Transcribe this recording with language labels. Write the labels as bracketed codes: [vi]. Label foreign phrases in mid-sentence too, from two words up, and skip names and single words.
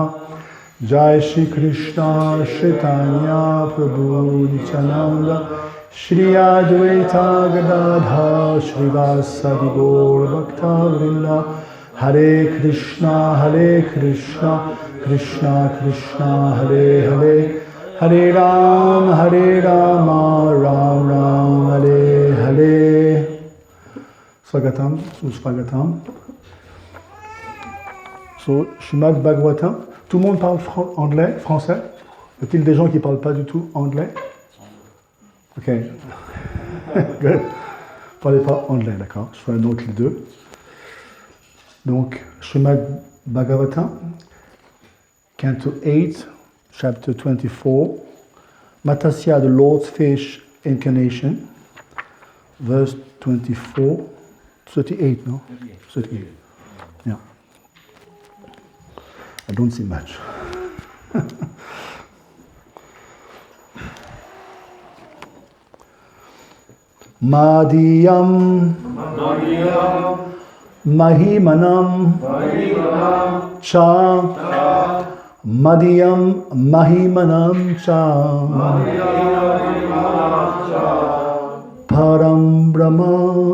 [sa] जय श्री कृष्ण चैतन्य प्रभु नित्यानन्द श्री अद्वैत गदाध श्रीवासादि गौर भक्त वृन्द हरे कृष्ण कृष्ण कृष्ण हरे हरे हरे राम राम राम हरे हरे. स्वागतम्, सुस्पगतम्. [en] So, Srimad Bhagavatam. [fr] Tout le monde parle anglais, français? Y a-t-il des gens qui ne parlent pas du tout anglais? [en] Ok. Good. [fr] Parlez pas anglais, d'accord. Je ferai donc les deux. Donc, [en] Srimad Bhagavatam, Canto 8, Chapter 24, Matasia, the Lord's Fish Incarnation, verse 24, 38, no? 38. Yeah. I don't see much. [sa] मध्यम् महिमानम् च मध्यम् महिमानम् च परम् ब्रह्म